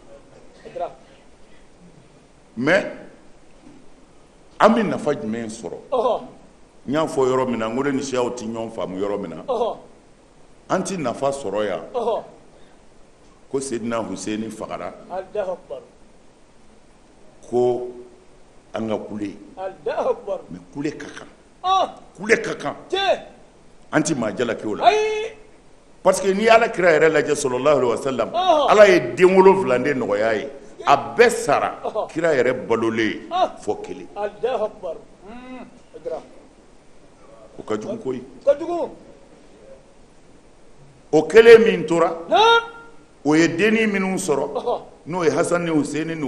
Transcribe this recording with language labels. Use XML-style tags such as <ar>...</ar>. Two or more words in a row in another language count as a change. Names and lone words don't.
<bm>mais an bɛ nafa jumɛn sɔrɔ n y'a fɔ yɔrɔ min na n ko ne ni siyaw ti ɲɔgɔn faamu yɔrɔ min na an ti nafa sɔrɔ yan ko Seydina Huseyin fagara ko an ka kule mais kule ka kan an ti maa jalaki o la</bm> <fr>parce que</fr> <bm>n'i Ala kira yɛrɛ lajɛ</bm> <ar>صلى الله عليه وسلم</ar> <bm>Ala ye den 7 de nɔgɔya ye a bɛɛ sara kira yɛrɛ balolen fɔ kelen o ka jugu koyi o kelen min tora o ye denni minnu sɔrɔ n'o ye Hasan ni Huseyin ni</bm>